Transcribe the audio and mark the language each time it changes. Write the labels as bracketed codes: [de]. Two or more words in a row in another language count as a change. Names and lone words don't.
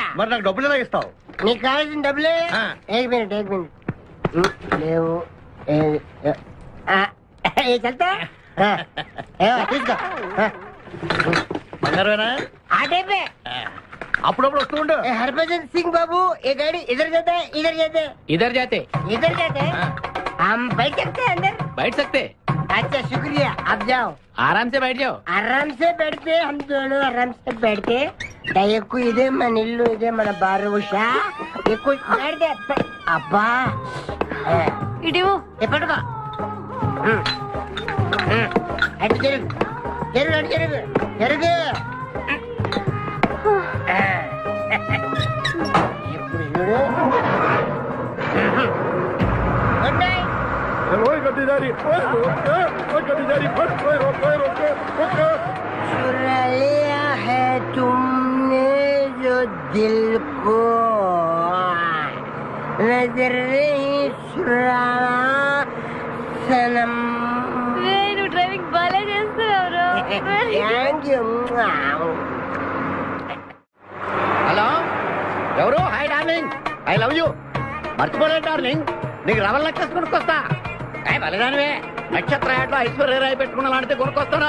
[te] మరి నాకు డబ్బులు ఎలా ఇస్తావు? నీకు కావాల్సిన డబ్బులే. [hi] एक मिनट [te] లేవు. చల్తా తీసుకో. బంగారమేనా? ఆ టైపే. అప్పుడప్పుడు వస్తూ ఉండు. [hi] हरभजन सिंह बाबू, ये गाड़ी इधर जाता है, इधर जाते हैं, इधर जाते हैं। हम बैठ सकते हैं अंदर? बैठ सकते. अच्छा शुक्रिया, आप जाओ. आराम से बैठ जाओ. आराम से बैठते, हम दोनों आराम से बैठते. [te] దయకు ఇదే మన ఇల్లు, ఇదే మన బారుషా. ఎక్కువ అబ్బా ఇటు ఎప్పటికో అటు జరుగు జరుగు అటు జరుగు జరుగు. ఇప్పుడు చూడు. [en] Good night. [hi] चुरा लिया है तुमने जो दिल को, नजर नहीं चुराना सनम. [te] నువ్వు డ్రైవింగ్ బాగా చేస్తున్నావు. [en] Thank you. [te] హలో, ఎవరు? [en] Hi darling, I love you. [te] మర్చిపోలేదు డార్లింగ్, నీకు రవల్ నెక్లెస్ కొనుక్కొస్తా. బలిదానివే, నక్షత్ర యాడ్లో ఐశ్వర్యరాయ్ పెట్టుకున్న లాంటిది కొనుక్కొస్తాను.